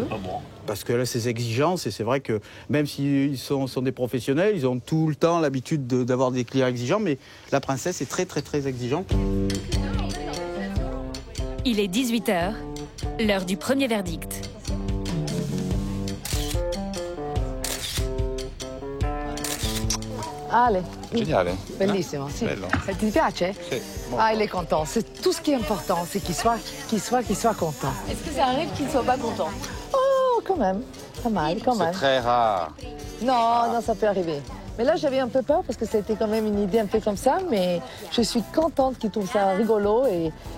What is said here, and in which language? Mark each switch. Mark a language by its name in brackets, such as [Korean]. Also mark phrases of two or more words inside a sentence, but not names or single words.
[French] Parce que là, c'est exigeance et c'est vrai que même s'ils sont des professionnels, ils ont tout le temps l'habitude d'avoir des clients exigeants, mais la princesse est très, très, très exigeante. Il est 18h, l'heure du premier verdict. Ale. Génial, hein? [Italian] Bellissimo, sì. Bello. Ti piace? Sì. [French] Ah, il est content. C'est tout ce qui est important, c'est qu'il soit content. est-ce que ça arrive qu'il ne soit pas content? Oh, quand même. Pas mal, quand même. C'est très rare. Non, ça peut arriver. Mais là, j'avais un peu peur parce que c'était quand même une idée un peu comme ça, mais je suis contente qu'il trouve ça rigolo et...